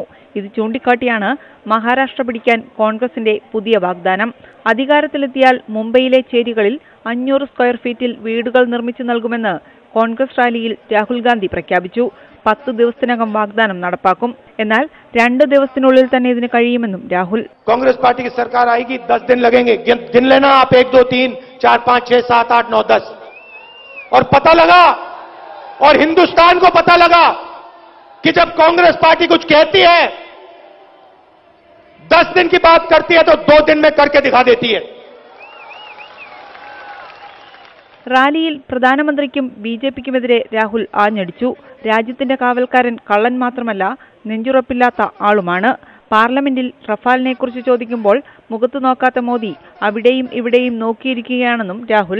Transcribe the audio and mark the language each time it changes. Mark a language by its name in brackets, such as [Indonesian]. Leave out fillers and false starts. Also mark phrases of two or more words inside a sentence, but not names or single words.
[Malayalam] ഇത് ചൂണ്ടിക്കാട്ടിയാണ് മഹാരാഷ്ട്ര പിടിക്കാൻ കോൺഗ്രസിന്റെ പുതിയ വാഗ്ദാനം. അധികാരത്തിലെത്തിയാൽ മുംബൈയിലെ ചേരികളിൽ 500 സ്ക്വയർ ഫീറ്റിൽ വീടുകൾ നിർമ്മിച്ചു നൽകുമെന്ന് കോൺഗ്രസ് റാലിയിൽ രാഹുൽ ഗാന്ധി പ്രഖ്യാപിച്ചു. 10 ദിവസത്തിനകം വാഗ്ദാനം നടപ്പാക്കും. എന്നാൽ 2 ദിവസത്തിനുള്ളിൽ തന്നെ ഇതിന് കഴിയുമെന്നും രാഹുൽ. [Hindi] കോൺഗ്രസ് പാർട്ടി की सरकार आएगी, 10 दिन लगेंगे. गिन लेना आप, 1 2 3 4 5 6 7 8 9 10 और पता लगा, और हिंदुस्तान को पता लगा कि जब कांग्रेस पार्टी कुछ कहती है 10 दिन की बात करती है तो 2 दिन में करके दिखा देती है. [Malayalam] റാലിയിൽ പ്രധാനമന്ത്രിക്കും BJPക്കുമെതിരെ രാഹുൽ ആഞ്ഞടിച്ചു. രാജ്യത്തിന്റെ കാവൽക്കാരൻ കള്ളൻ മാത്രമല്ല, നെഞ്ചുറപ്പില്ലാത്ത ആളുമാണ്. പാർലമെന്റിൽ റഫാലിനെക്കുറിച്ച് ചോദിക്കുമ്പോൾ മുഖത്തു നോക്കാത്ത മോദി അവിടെയും ഇവിടെയും നോക്കിയിരിക്കുകയാണെന്നും രാഹുൽ.